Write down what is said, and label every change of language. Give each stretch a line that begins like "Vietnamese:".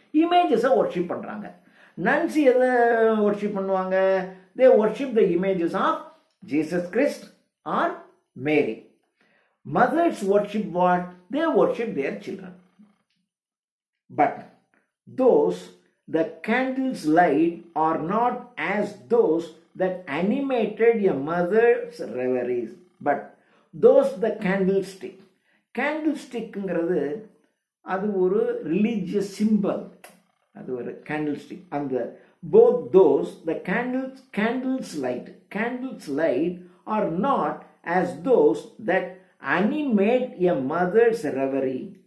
Tamil: இமேஜஸை worship பண்றாங்க. nuns எதை worship பண்ணுவாங்க?
English: They worship the images of Jesus Christ or Mary. Mothers worship what? They worship their children. But those the candles light are not as those that animated a mother's reveries, but those the candlestick.
Tamil: Candlestickங்கிறது அது ஒரு religious symbol, அது ஒரு candlestick.
English: அந்த both those the candles light are not as those that animate a mother's reverie.